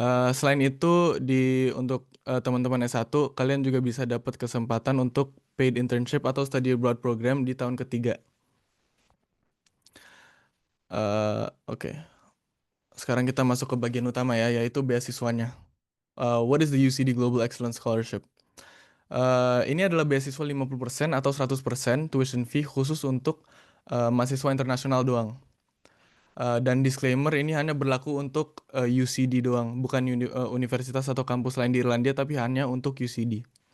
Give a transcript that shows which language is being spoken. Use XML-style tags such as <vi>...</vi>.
<id>Selain itu untuk teman-teman S1 kalian juga bisa dapat kesempatan untuk paid internship atau study abroad program di tahun ketiga. Oke. Sekarang kita masuk ke bagian utama ya, yaitu beasiswanya.</id> <en>What is the UCD Global Excellence Scholarship?</en> <id>Ini adalah beasiswa 50% atau 100% tuition fee khusus untuk mahasiswa internasional doang. Dan disclaimer, ini hanya berlaku untuk UCD doang, bukan universitas atau kampus lain di Irlandia, tapi hanya untuk UCD.</id>